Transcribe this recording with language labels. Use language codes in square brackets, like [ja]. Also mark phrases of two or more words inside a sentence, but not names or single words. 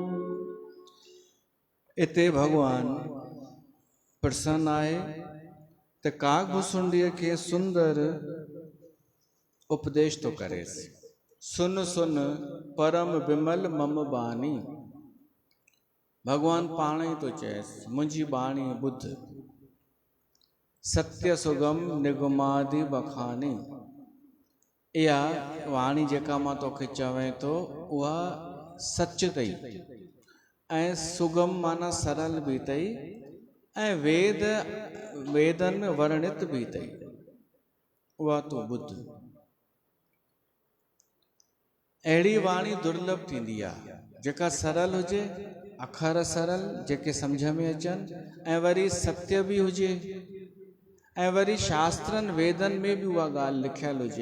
[sd] इते भगवान प्रसन्न आए तो काग भुसुंडीअ खे सुंदर उपदेश तो करे। [awa] सुन सुन परम विमल मम बानी, [sd] भगवान पाण ही तो चएसि मुंहिंजी बाणी ॿुध। [awa] सत्य सुगम निगमादि बखानी, [sd] इहा वाणी जेका मां तोखे चवें तो उहा सच अथई ऐं सुगम माना सरल भी अथई ऐं वेदन में वर्णित भी अथई, उहा तूं ॿुध। अहिड़ी वाणी दुर्लभ थींदी आहे जेका सरल हुजे, अखर सरल जेके सम्झ में अचनि ऐं वरी सत्य भी हुजे ऐं वरी शास्त्रनि वेदनि में भी उहा ॻाल्हि लिखियल हुजे।